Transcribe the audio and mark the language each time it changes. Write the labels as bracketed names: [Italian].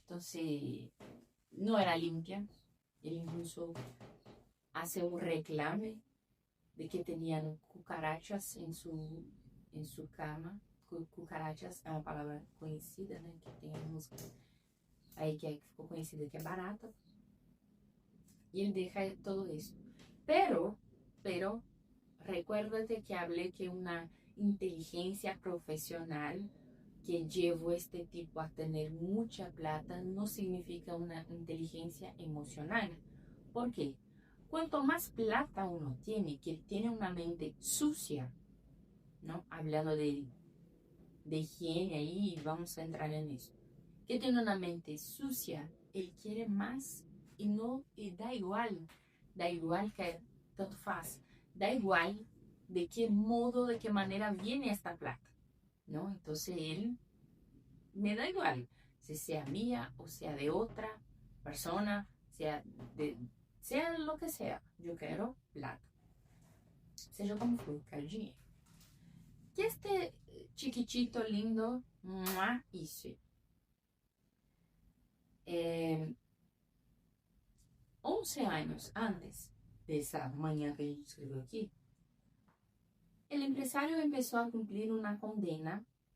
[Portuguese] Então, não era limpa. Ele incluso hace um reclame de que tinham cucarachas em sua cama. Cucarachas é uma palavra conhecida, né? Que tem a música aí que ficou conhecida, que é barata. E ele deixa todo isso. [Spanish] pero, recuérdate que hablé que una inteligencia profesional que llevó este tipo a tener mucha plata no significa una inteligencia emocional. ¿Por qué? Cuanto más plata uno tiene, que tiene una mente sucia, ¿no? Hablando de higiene ahí, vamos a entrar en eso. Que tiene una mente sucia, él quiere más y no, y da igual que tanto faz, da igual de qué modo, de qué manera viene esta plata, ¿no? Entonces él me da igual, si sea mía o sea de otra persona, sea lo que sea, yo quiero plata. [Portuguese] Seja como for, quero dinheiro. Que este chiquitito lindo, isso. [Spanish] 11 años antes de esa mañana que [Portuguese] a gente escreveu [Spanish] aquí, el empresario empezó a cumplir una condena